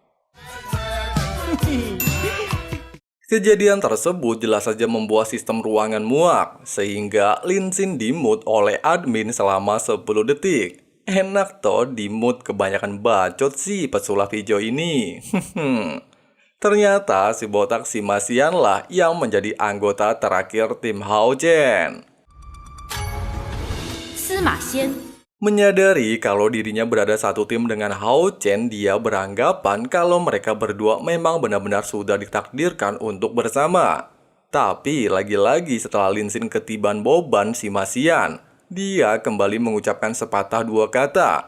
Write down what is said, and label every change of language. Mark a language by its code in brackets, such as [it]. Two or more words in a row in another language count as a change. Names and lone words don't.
[id] Kejadian tersebut jelas saja membuat sistem ruangan muak, sehingga Lin Xin di-mute oleh admin selama 10 detik. Enak toh di-mute, kebanyakan bacot sih pesulap hijau ini. Ternyata si botak si Masian lah yang menjadi anggota terakhir tim Hao Chen. 司马仙 Menyadari kalau dirinya berada satu tim dengan Hao Chen, dia beranggapan kalau mereka berdua memang benar-benar sudah ditakdirkan untuk bersama. Tapi lagi-lagi setelah Lin Xin ketiban beban si Masian, dia kembali mengucapkan sepatah dua kata.